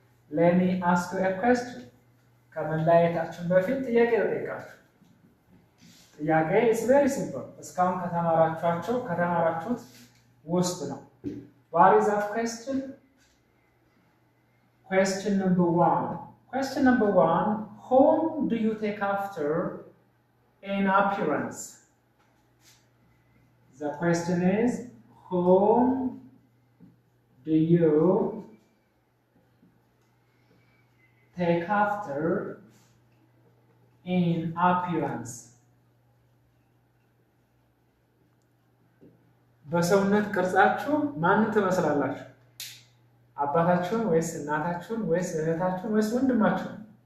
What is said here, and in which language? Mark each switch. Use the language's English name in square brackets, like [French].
[English] let me ask you a question. [Amharic] ከመለያየታችን በፊት ጥያቄ ልጠይቃችሁ። ጥያቄ [English] is very simple. [Amharic] እስካሁን ከተማራችሁት ውስጥ ነው። [English] what is that question? Question number 1. Question number 1, whom do you take after in appearance? The question is, whom do you take after in appearance? [Amharic] በሰውነት ቅርጻችሁ ማንን ትመስላላችሁ? አባታችሁን ወይስ እናታችሁን ወይስ እህታችሁን ወይስ ወንድማችሁን?